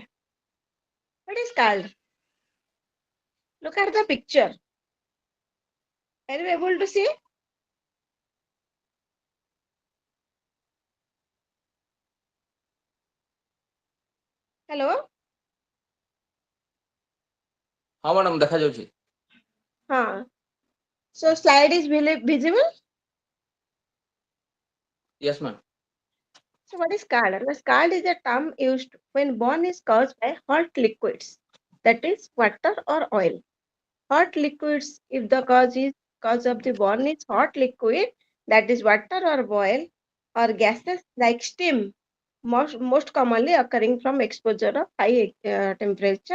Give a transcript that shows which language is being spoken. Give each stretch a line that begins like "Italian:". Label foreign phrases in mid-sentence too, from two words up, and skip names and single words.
English: What is called? Look at the picture. Are you able to see? Hello?
Odia: ହଁ madam ଦେଖାଯାଉଛି.
English: Huh. So slide is visible. Yes, ma'am. So what is scald? The scald is a term used when burn is caused by hot liquids, that is water or oil. Hot liquids, if the cause of the burn is hot liquid, that is water or oil, or gases like steam, most commonly occurring from exposure of high temperature.